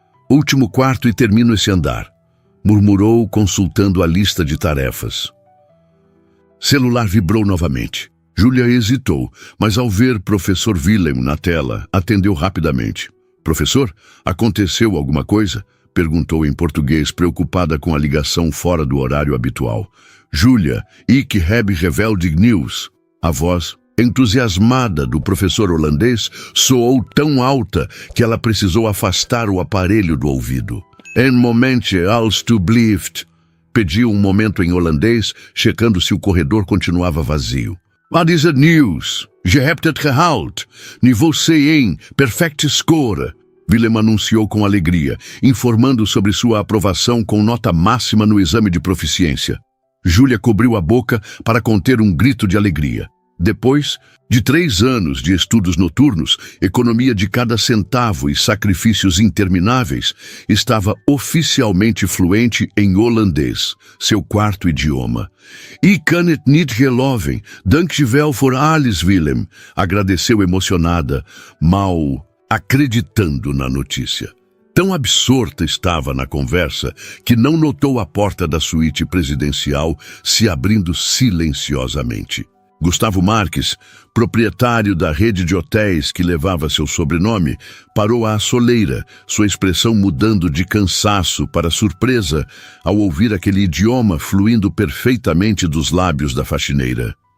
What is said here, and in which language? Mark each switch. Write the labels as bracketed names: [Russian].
[Portuguese] Último quarto e termino esse andar, murmurou consultando a lista de tarefas. Celular vibrou novamente. Júlia hesitou, mas ao ver professor Willem na tela, atendeu rapidamente. Professor, aconteceu alguma coisa? Perguntou em português, preocupada com a ligação fora do horário habitual. [Dutch] Júlia, ik heb geweldig nieuws. [Portuguese] A voz entusiasmada do professor holandês soou tão alta que ela precisou afastar o aparelho do ouvido. [Dutch] Een momentje, alstublieft. [Portuguese] Pediu um momento em holandês, checando se o corredor continuava vazio. [Dutch] Wat is het nieuws? Je hebt het gehaald. Niveau C1, perfect score. [Portuguese] Willem anunciou com alegria, informando sobre sua aprovação com nota máxima no exame de proficiência. Júlia cobriu a boca para conter um grito de alegria. Depois de 3 anos de estudos noturnos, economia de cada centavo e sacrifícios intermináveis, estava oficialmente fluente em holandês, seu 4º idioma. [Dutch] Ik kan het niet geloven, dankjewel voor alles, Willem, agradeceu emocionada, mal acreditando na notícia. [Portuguese] Tão absorta estava na conversa que não notou a porta da suíte presidencial se abrindo silenciosamente. Gustavo Marques, proprietário da rede de hotéis que levava seu sobrenome, parou à soleira, sua expressão mudando de cansaço para surpresa ao ouvir aquele idioma fluindo perfeitamente dos lábios da faxineira.